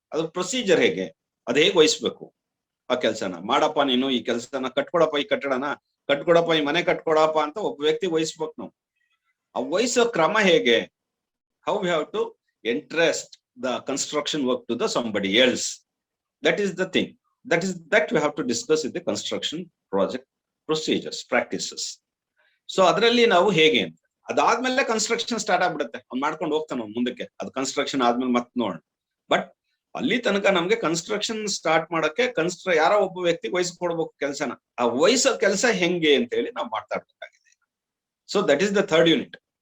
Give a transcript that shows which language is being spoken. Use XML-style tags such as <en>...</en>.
<kn>ಅದ್ರ ಪ್ರೊಸೀಜರ್ ಹೇಗೆ, ಅದ್ ಹೇಗ್ ವಹಿಸ್ಬೇಕು ಆ ಕೆಲ್ಸನ. ಮಾಡಪ್ಪ ನೀನು ಈ ಕೆಲ್ಸನ, ಕಟ್ಕೊಡಪ್ಪ ಈ ಕಟ್ಟಡನ, ಕಟ್ಕೊಡಪ್ಪ ಈ ಮನೆ ಕಟ್ಕೊಡಪ್ಪ ಅಂತ ಒಬ್ಬ ವ್ಯಕ್ತಿ ವಹಿಸ್ಬೇಕು ನಾವು. ಆ ವಹಿಸೋ ಕ್ರಮ ಹೇಗೆ?</kn> <en>How we have to entrust the construction work to the somebody else. That is the thing. That we have to discuss in the construction project procedures, practices.</en> <kn>So ಅದರಲ್ಲಿ ನಾವು ಹೇಗೆ ಅಂತ, ಅದಾದ್ಮೇಲೆ ಕನ್ಸ್ಟ್ರಕ್ಷನ್ ಸ್ಟಾರ್ಟ್ ಆಗ್ಬಿಡುತ್ತೆ. ಅವ್ನು ಮಾಡ್ಕೊಂಡು ಹೋಗ್ತಾನ ಮುಂದಕ್ಕೆ. ಅದು ಕನ್ಸ್ಟ್ರಕ್ಷನ್ ಆದ್ಮೇಲೆ ಮತ್ತೆ ನೋಡೋಣ. ಬಟ್ ಅಲ್ಲಿ ತನಕ ನಮ್ಗೆ ಕನ್ಸ್ಟ್ರಕ್ಷನ್ ಸ್ಟಾರ್ಟ್ ಮಾಡಕ್ಕೆ ಯಾರೋ ಒಬ್ಬ ವ್ಯಕ್ತಿಗೆ ವಹಿಸ್ಕೊಡ್ಬೇಕು ಕೆಲ್ಸನ. ಆ ವಹಿಸೋ ಕೆಲಸ ಹೆಂಗೆ ಅಂತ ಹೇಳಿ ನಾವು ಮಾತಾಡ್ಬೇಕಾಗಿದೆ.</kn> <en>So that is the third unit.</en>